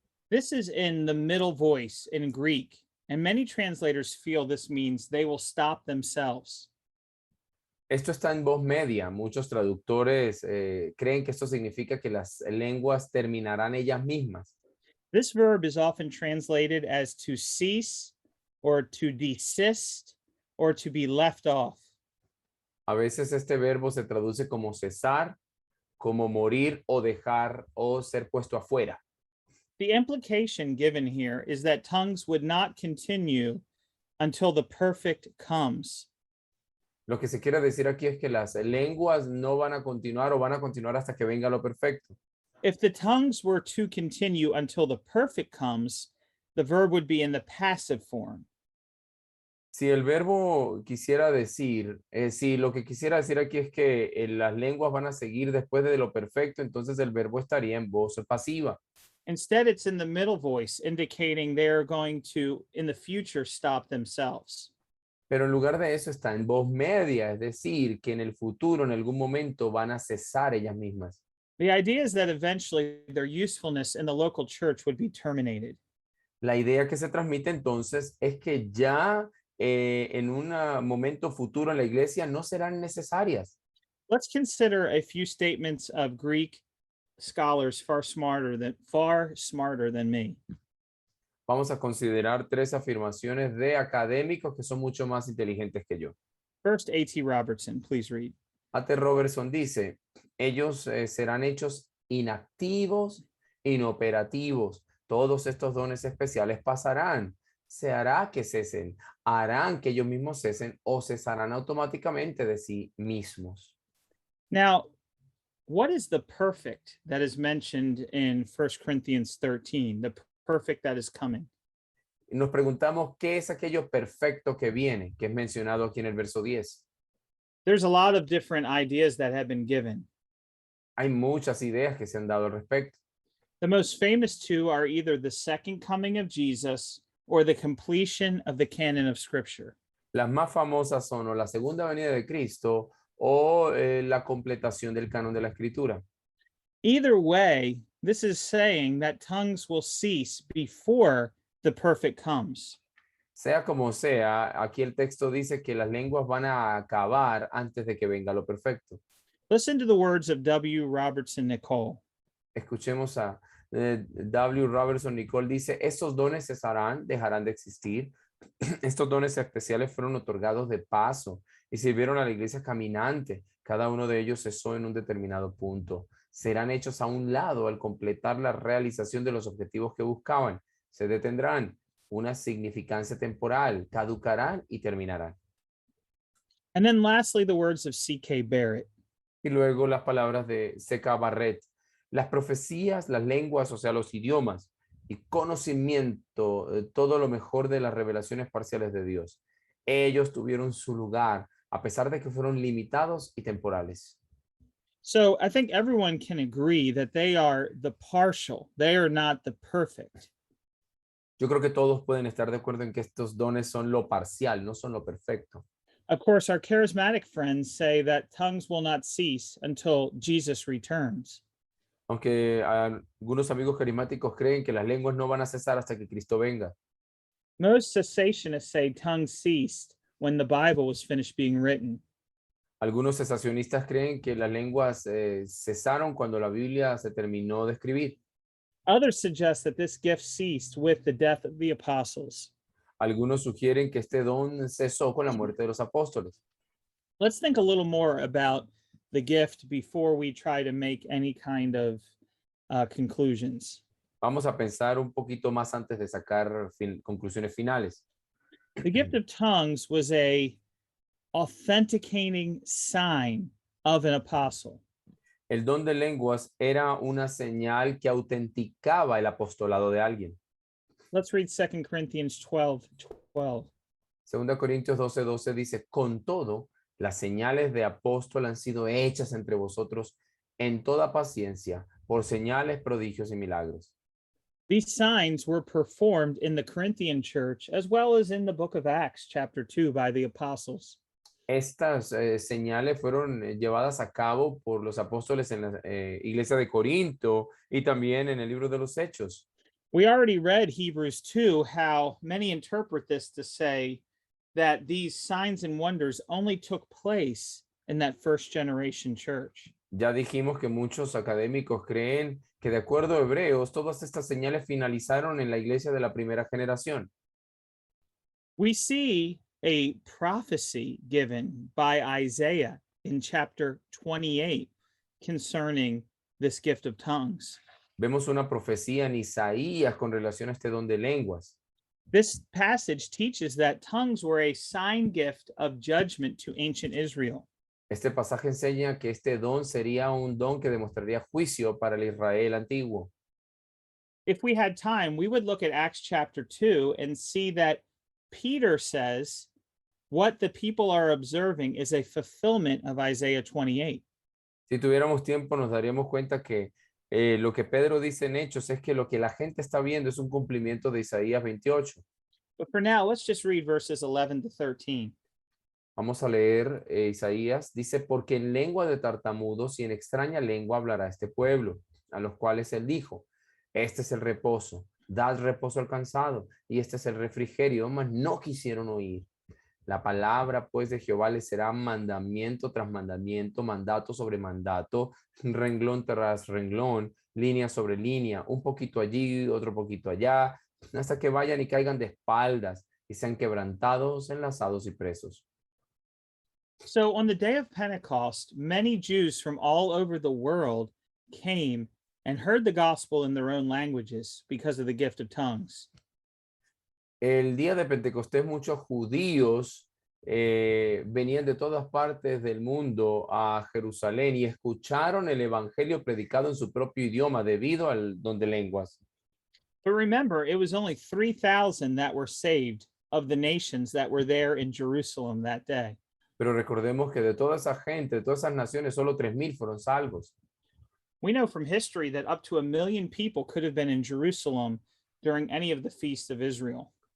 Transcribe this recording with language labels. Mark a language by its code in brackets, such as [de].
[en] This is in the middle voice in Greek, and many translators feel this means they will stop themselves. [es] Esto está en voz media. Muchos traductores creen que esto significa que las lenguas terminarán ellas mismas. [en] This verb is often translated as to cease or to desist or to be left off. [es] A veces este verbo se traduce como cesar, como morir o dejar o ser puesto afuera. [en] The implication given here is that tongues would not continue until the perfect comes. [es] Lo que se quiere decir aquí es que las lenguas no van a continuar o van a continuar hasta que venga lo perfecto. [en] If the tongues were to continue until the perfect comes, the verb would be in the passive form. [es] Si el verbo quisiera decir, si lo que quisiera decir aquí es que las lenguas van a seguir después de lo perfecto, entonces el verbo estaría en voz pasiva. [en] Instead, it's in the middle voice, indicating they're going to, in the future, stop themselves. [es] Pero en lugar de eso está en voz media, es decir, que en el futuro, en algún momento, van a cesar ellas mismas. [en] The idea is that eventually their usefulness in the local church would be terminated. [es] La idea que se transmite entonces es que ya en un momento futuro en la iglesia no serán necesarias. [en] Let's consider a few statements of Greek scholars far smarter than me. [es] Vamos a considerar 3 afirmaciones de académicos que son mucho más inteligentes que yo. [en] First, A.T. Robertson, please read. [es] A.T. Robertson dice, ellos serán hechos inactivos, inoperativos. Todos estos dones especiales pasarán. Se hará que cesen, harán que ellos mismos cesen o cesarán automáticamente de sí mismos. [en] Now, what is the perfect that is mentioned in 1 Corinthians 13, the perfect that is coming? [es] Nos preguntamos qué es aquello perfecto que viene, que es mencionado aquí en el verso 10. [en] There's a lot of different ideas that have been given. [es] Hay muchas ideas que se han dado al respecto. [en] The most famous two are either the second coming of Jesus or the completion of the canon of Scripture. [es] Las más famosas son o la segunda venida de Cristo o la completación del canon de la Escritura. [en] Either way, this is saying that tongues will cease before the perfect comes. [es] Sea como sea, aquí el texto dice que las lenguas van a acabar antes de que venga lo perfecto. [en] Listen to the words of W. Robertson Nicole. [es] Escuchemos a W. Robertson Nicole dice, estos dones cesarán, dejarán de existir. Estos dones especiales fueron otorgados de paso y sirvieron a la iglesia caminante. Cada uno de ellos cesó en un determinado punto. Serán hechos a un lado al completar la realización de los objetivos que buscaban. Se detendrán. Una significancia temporal, caducarán y terminarán. [en] And then lastly, the words of C.K. Barrett. [es] Y luego las palabras de C.K. Barrett. Las profecías, las lenguas, o sea, los idiomas y conocimiento, todo lo mejor de las revelaciones parciales de Dios. Ellos tuvieron su lugar, a pesar de que fueron limitados y temporales. [en] So I think everyone can agree that they are the partial, they are not the perfect. [es] Yo creo que todos pueden estar de acuerdo en que estos dones son lo parcial, no son lo perfecto. [en] Of course, our charismatic friends say that tongues will not cease until Jesus returns. [es] Aunque algunos amigos carismáticos creen que las lenguas no van a cesar hasta que Cristo venga. [en] Most cessationists say tongues ceased when the Bible was finished being written. [es] Algunos cesacionistas creen que las lenguas cesaron cuando la Biblia se terminó de escribir. [en] Others suggest that this gift ceased with the death of the apostles. [es] Algunos sugieren que este don cesó con la muerte de los apóstoles. [en] Let's think a little more about the gift before we try to make any kind of conclusions. [es] Vamos a pensar un poquito más antes de sacar conclusiones finales. [en] The gift of tongues was a authenticating sign of an apostle. [es] El don de lenguas era una señal que autenticaba el apostolado de alguien. [en] Let's read 2 Corinthians 12:12. [es] Segunda Corintios 12:12 dice, con todo, las señales de apóstol han sido hechas entre vosotros en toda paciencia, por señales, prodigios y milagros. [en] These signs were performed in the Corinthian church as well as in the book of Acts, chapter 2, by the apostles. [es] Estas señales fueron llevadas a cabo por los apóstoles en la iglesia de Corinto y también en el libro de los Hechos. [en] We already read Hebrews 2, how many interpret this to say that these signs and wonders only took place in that first generation church. [es] Ya dijimos que muchos académicos creen que de acuerdo a Hebreos, todas estas señales finalizaron en la iglesia de la primera generación. [en] We see a prophecy given by Isaiah in chapter 28 concerning this gift of tongues. [es] Vemos una profecía en Isaías con relación a este don de lenguas. [en] This passage teaches that tongues were a sign gift of judgment to ancient Israel. [es] Este pasaje enseña que este don sería un don que demostraría juicio para el Israel antiguo. [en] If we had time, we would look at Acts chapter 2 and see that Peter says what the people are observing is a fulfillment of Isaiah 28. [es] Si tuviéramos tiempo, nos daríamos cuenta que lo que Pedro dice en Hechos es que lo que la gente está viendo es un cumplimiento de Isaías 28. [en] But for now, let's just read verses 11 to 13. [es] Vamos a leer Isaías. Dice, porque en lengua de tartamudos y en extraña lengua hablará este pueblo, a los cuales él dijo, este es el reposo, dad reposo al cansado, y este es el refrigerio, mas no quisieron oír. La palabra, pues, de Jehová les será mandamiento tras mandamiento, mandato sobre mandato, renglón tras renglón, línea sobre línea, un poquito allí, otro poquito allá, hasta que vayan y caigan de espaldas y sean quebrantados, enlazados y presos. [en] So on the day of Pentecost, many Jews from all over the world came and heard the gospel in their own languages because of the gift of tongues. [es] El día de Pentecostés muchos judíos venían de todas partes del mundo a Jerusalén y escucharon el evangelio predicado en su propio idioma debido al don de lenguas. [en] But remember, it was only 3,000 that were saved of the nations that were there in Jerusalem that day. [es] Pero recordemos que de toda esa gente, de todas esas naciones, solo 3,000 fueron salvos. [en] We know from history that up to 1 million people could have been in Jerusalem during any of the feasts of Israel.